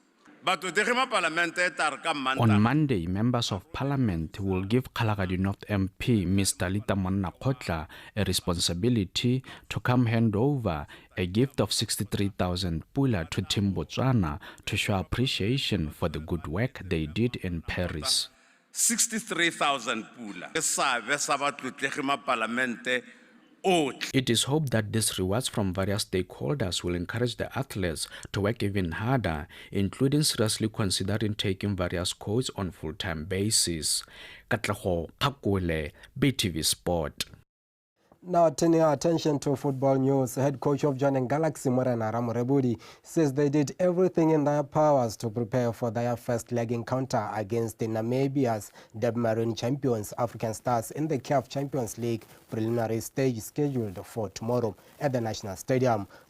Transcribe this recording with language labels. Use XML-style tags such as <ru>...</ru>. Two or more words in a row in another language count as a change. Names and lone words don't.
<en>On Monday, members of Parliament will give Kalagadi North MP, Mr. Lita Monnakgotla, a responsibility to come hand over a gift of 63,000 pula to Team Botswana to show appreciation for the good work they did in Paris. 63,000 pula.</en> <tn>Sa ba tlotlege ma parlamente</tn> <en>It is hoped that these rewards from various stakeholders will encourage the athletes to work even harder, including seriously considering taking various courses on full-time basis. Katlego Phakole, BTV Sport. Now turning our attention to football news, head coach of Joining Galaxy Morena Ramorebudi says they did everything in their powers to prepare for their first leg encounter against the Namibia's Marine champions African Stars in the CAF Champions League preliminary stage scheduled for tomorrow at the National Stadium.</en>